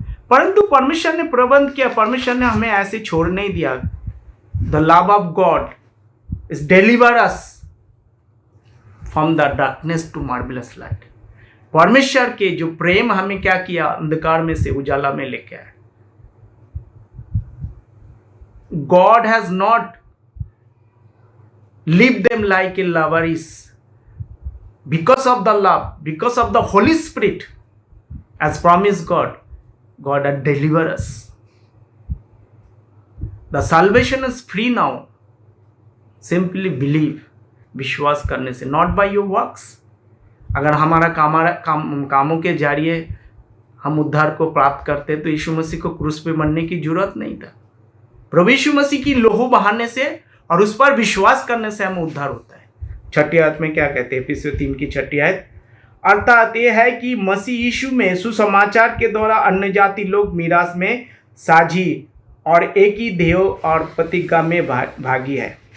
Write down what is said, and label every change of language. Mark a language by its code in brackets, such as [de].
[hi] परंतु परमेश्वर ने प्रबंध किया, परमेश्वर ने हमें ऐसे छोड़ नहीं दिया। [en] The love of God is deliver us from the darkness to marvellous light. [hi] परमेश्वर के जो प्रेम हमें क्या किया? अंधकार में से उजाला में लेके आया। [en] God has not leave them like a लवरिस, because of the love, because of the Holy Spirit, as promised God had delivered us. The salvation is free now. Simply believe, [hi] विश्वास करने से, [en] not by your works. [hi] अगर हमारा कामों के जरिए हम उद्धार को प्राप्त करते तो यीशु मसीह को क्रूस पे मरने की जरूरत नहीं था। प्रभु यीशु मसीह की लोहू बहाने से और उस पर विश्वास करने से हमें उद्धार होता है। 6 आयत में क्या कहते हैं? एफिसियों 3 की 6 आयत, अर्थात यह है कि मसीह यीशु में सुसमाचार के द्वारा अन्य जाति लोग मीरास में साझी और एक ही देह और प्रतिज्ञा में भागी है।